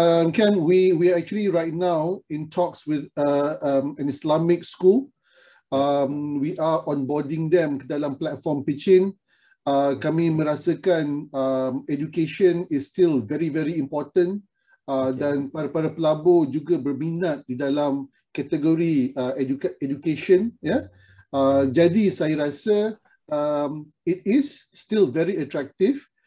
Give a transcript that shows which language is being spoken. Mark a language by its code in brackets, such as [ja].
[en] Ken, we are actually right now in talks with an Islamic school. We are onboarding them [ms] ke dalam [en] platform Pitchin. [ms] Kami merasakan [en] education is still very, very important. [ms] Dan para pelabur juga berminat di dalam kategori education. Jadi saya rasa [en] it is still very attractive.